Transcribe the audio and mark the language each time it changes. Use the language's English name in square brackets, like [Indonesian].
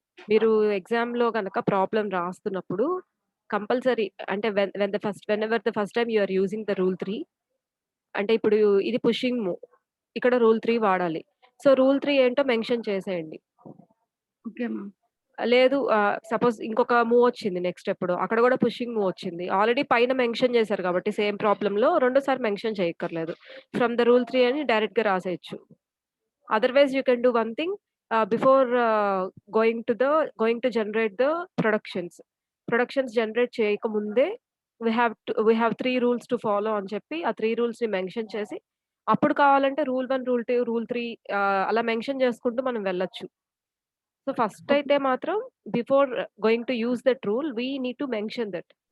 [Telugu] మీరు ఎగ్జామ్ లో కనుక ప్రాబ్లం రాస్తున్నప్పుడు కంపల్సరీ అంటే [English] whenever the first time you are using the rule 3, [Telugu] అంటే ఇప్పుడు ఇది పుషింగ్ మూవ్, ఇక్కడ రూల్ 3 వాడాలి. సో రూల్ 3 ఏంటో మెన్షన్ చేసేయండి. Okay ma'am. లేదు సపోజ్ ఇంకొక మూవ్ వచ్చింది నెక్స్ట్, ఎప్పుడు అక్కడ కూడా పుషింగ్ మూవ్ వచ్చింది, ఆల్రెడీ పైన మెన్షన్ చేశారు కాబట్టి సేమ్ ప్రాబ్లమ్ లో రెండోసారి మెన్షన్ చేయక్కర్లేదు. [English] from the rule 3 [Telugu] అని డైరెక్ట్ గా రాసేయచ్చు. [English] Otherwise, you can do one thing before going to generate the productions. [Telugu] Productions generate చేయకముందే [English] we have 3 rules to follow [Telugu] అని చెప్పి ఆ 3 రూల్స్‌ని మెన్షన్ చేసి అప్పుడు కావాలంటే రూల్ 1, రూల్ 2, రూల్ 3 అలా మెన్షన్ చేసుకుంటూ మనం వెళ్ళొచ్చు. [English] So, first okay. అయితే మాత్రం before going to use that rule we need to mention that.